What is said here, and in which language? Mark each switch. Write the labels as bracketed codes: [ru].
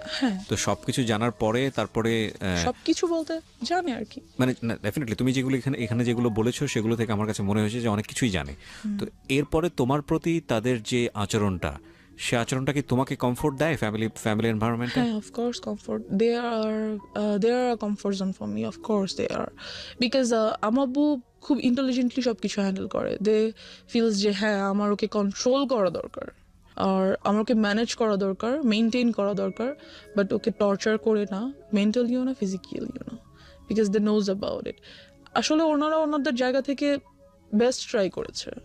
[bn] হ্যাঁ, তো সবকিছু জানার পরে তারপরে সবকিছু বলতে জানে আর কি। মানে ডেফিনেটলি তুমি যেগুলো এখানে যেগুলো বলেছো সেগুলো থেকে আমার কাছে মনে হয়েছে যে অনেক কিছুই জানে। তো এরপরে তোমার প্রতি তাদের যে আচরণটা, সে আচরণটা কি তোমাকে কমফোর্ট দেয় ফ্যামিলি এনভায়রনমেন্টে? হ্যাঁ, [en] of course comfort. They are a comfort zone for me. Of course they are. Because [bn] আমার আব্বু খুব ইন্টেলিজেন্টলি সব কিছু হ্যান্ডেল করে। দে ফিলস যে হ্যাঁ, আমার ওকে কন্ট্রোল করা দরকার, আর আমার ওকে ম্যানেজ করা দরকার, মেনটেন করা দরকার, বাট ওকে টর্চার করে না, মেন্টালিও না, ফিজিক্যালিও না, because they nose about it. আসলে ওনারা ওনাদের জায়গা থেকে বেস্ট ট্রাই করেছে।